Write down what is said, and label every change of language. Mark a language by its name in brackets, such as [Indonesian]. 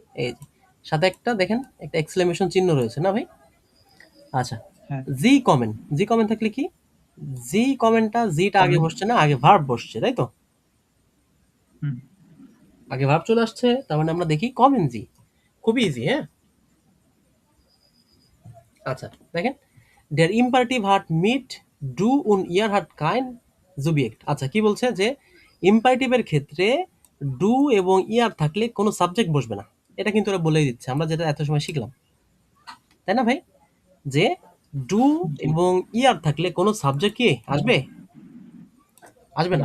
[Bangla] এই যে সাথে একটা দেখেন একটা এক্সক্লেমেশন চিহ্ন রয়েছে না ভাই? আচ্ছা হ্যাঁ জি কমেন্ট, জি কমেন্ট থাকলে কি, জি কমেন্টটা জিটা আগে কমেন্ট। বসছে না, আগে ভার্ব বসছে, তাই তো? হুম আগে ভার্ব চলে আসছে, তার মানে আমরা দেখি কমেন্ট জি, খুবই ইজি। [German] হ্যাঁ, আচ্ছা দেখেন der imperativ hat mit du und ihr hat kein Subjekt। [Bangla] আচ্ছা কি বলছে যে ইম্পারেটিভের ক্ষেত্রে ডু এবং ইয়ার থাকলে কোনো সাবজেক্ট বসবে না। এটা কিন্তু ওরা বলেই দিচ্ছে, আমরা যেটা এত সময় শিখলাম, তাই না ভাই? যে ডু জি এবং ইয়ার থাকলে কোনো সাবজেক্ট কি আসবে, আসবে না।